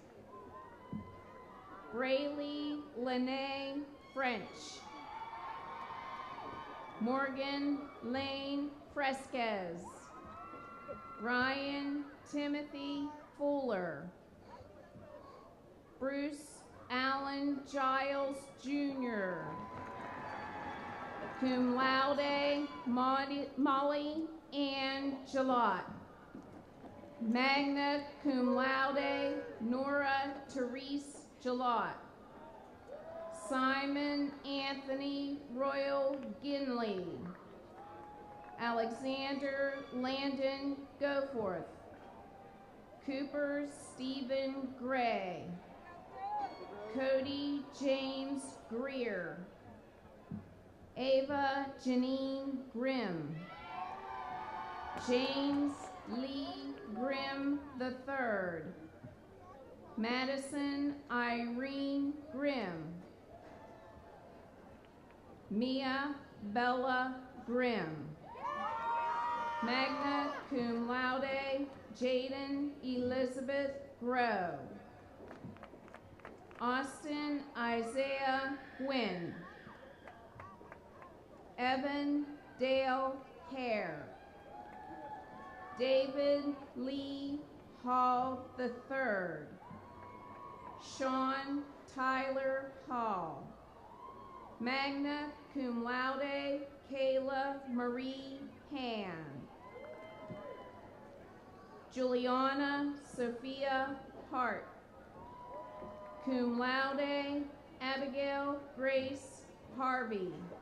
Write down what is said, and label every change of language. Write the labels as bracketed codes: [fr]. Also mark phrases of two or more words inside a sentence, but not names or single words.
[en] Braylee Lene French. Morgan Lane Fresquez. Ryan Timothy Fuller. Bruce Allen Giles Jr. [la] Cum laude, [en] Molly Ann Jalot. [la] Magna cum laude, [en] Nora Therese Jalot. Simon Anthony Royal Ginley. Alexander Landon Goforth. Cooper Stephen Gray. Cody James Greer. Ava Janine Grimm. James Lee Grimm III. Madison Irene Grimm. Mia Bella Grimm. [la] Magna cum laude, [en] Jaden Elizabeth Grow. Austin Isaiah Gwynn. Evan Dale Hare. David Lee Hall III. Sean Tyler Hall. [la] Magna cum laude, [en] Kayla Marie Han. Juliana Sophia Hart. [la] Cum laude, [en] Abigail Grace Harvey.